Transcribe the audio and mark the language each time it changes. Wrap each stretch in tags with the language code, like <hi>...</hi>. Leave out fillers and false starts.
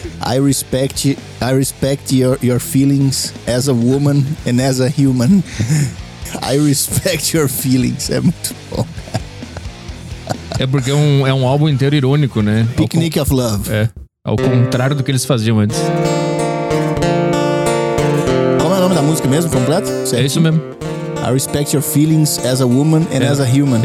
<en>I respect your feelings as a woman and as a human. I respect your feelings.</en> <pt>É muito bom. É porque é um álbum inteiro irônico, né?</pt> <en>Picnic of Love.</en> <pt>É. Ao contrário do que eles faziam antes. Como é o nome da música mesmo, completo? Certo? É isso mesmo.</pt> <en>I respect your feelings as a woman and as a human.</en>